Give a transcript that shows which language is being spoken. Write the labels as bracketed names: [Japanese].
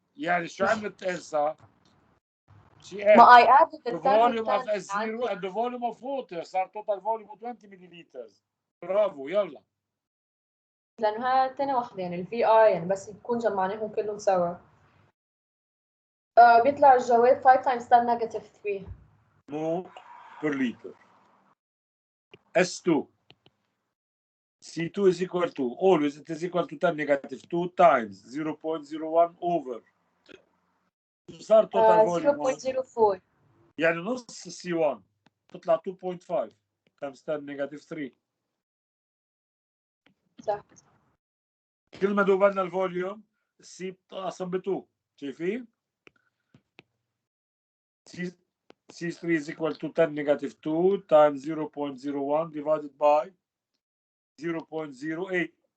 [Arabic] يعني شو عملت إلسا؟ [English] She ما I adds added the the volume of 10 S0 and the volume of water. [Arabic] صار [English] total volume 20 milliliters. [Arabic] برافو يلا. لأنه هاي تاني واحدة يعني ال VI يعني بس يكون جمعناهم كلهم سوا. بيطلع الجواب [English] 5 times 10 negative 3 mole per liter. S2 C2 is equal to, always it is equal to 10 negative 2 times 0.01 over. [Arabic] صار [English] total volume 0.04 [Arabic] يعني نص [English] C1 [Arabic] تطلع [English] 2.5 times 10 negative 3. [Arabic] صح. كل ما دوبنا الفوليوم السي بتنقسم ب 2. شايفين؟ [English] C3 is equal to 10 negative 2 times 0.01 divided by 0.08.